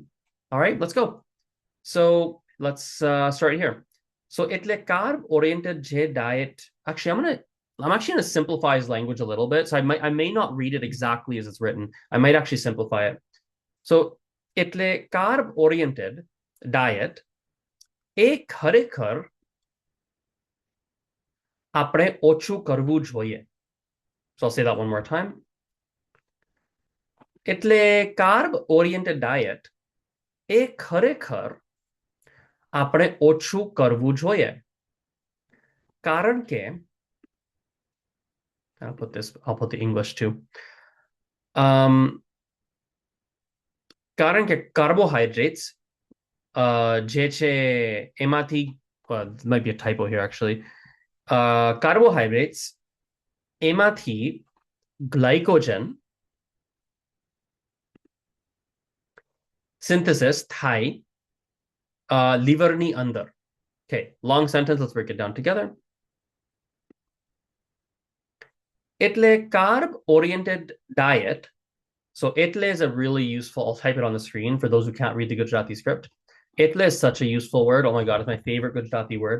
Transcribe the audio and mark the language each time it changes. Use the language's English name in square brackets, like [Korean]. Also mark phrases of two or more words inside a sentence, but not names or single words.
[English] All right, let's go. So let's start here. So એટલે carb-oriented diet. Actually, I'm actually going to simplify his language a little bit. So I may not read it exactly as it's written. I might actually simplify it. [Gujarati] So એટલે [English] carb-oriented diet [Gujarati] એ ખરેખર આપણે ઓછું કરવું જોઈએ. [English] So I'll say that one more time. [Gujarati] એટલે [English] carb-oriented diet [Gujarati] એ ખરેખર આપણે ઓછું કરવું જોઈએ. કારણ કે [English] I'll put the English too. [Gujarati] કારણ કે [English] carbohydrates [Gujarati] જે છે એમાંથી [English] might be a typo here actually. [Gujarati] Carbohydrates એમાંથી [English] glycogen synthesis [Gujarati] થાય liverની અંદર. [English] Okay, long sentence, let's break it down together. એટલે carb-oriented diet. So etle is a really useful, I'll type it on the screen for those who can't read the Gujarati script. Etle is such a useful word. Oh my God, it's my favorite Gujarati word.